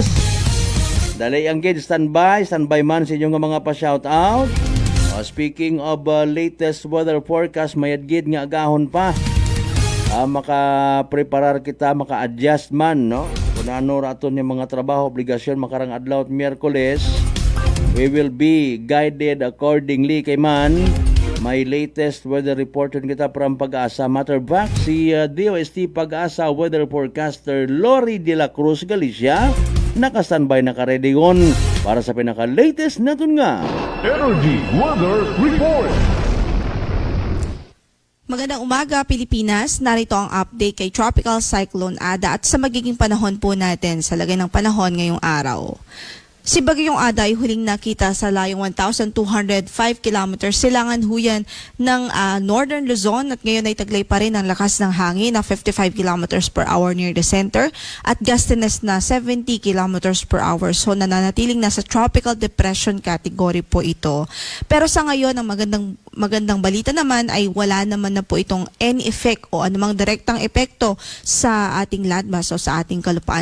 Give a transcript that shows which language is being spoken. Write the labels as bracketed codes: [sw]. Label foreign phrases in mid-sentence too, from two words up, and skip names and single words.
[hil] Dali ang gid, standby man sa inyo nga mga pa-shoutout. [en] Speaking of latest weather forecast, [hil] mayad gid nga agahon pa. Maka-preparar kita, maka-adjust man, no? Kung ano raton yung mga trabaho, obligasyon, makarang adlaw at Miyerkules, [en] we will be guided accordingly kay man. [hil] May [en] latest weather report [hil] kita from Pag-asa. [en] Matter of fact, [hil] si DOST Pag-asa [en] weather forecaster [hil] Lori de la Cruz Galicia naka-standby, naka-ready on para sa pinaka-latest natin nga [en] Energy Weather Report. [tl] Magandang umaga, Pilipinas. Narito ang update kay Tropical Cyclone Ada at sa magiging panahon po natin sa lagay ng panahon ngayong araw. Si Bagyong Ada ay huling nakita sa layong 1,205 kilometers silangan huyan ng Northern Luzon at ngayon ay taglay pa rin ang lakas ng hangin na 55 [en] kilometers per hour near the center [tl] at gustiness na [en] 70 kilometers per hour. [tl] So nananatiling nasa [en] tropical depression category [tl] po ito. Pero sa ngayon, ang magandang balita naman ay wala naman na po itong [en] any effect [tl] o anumang direktang epekto sa ating landmass o sa ating kalupaan.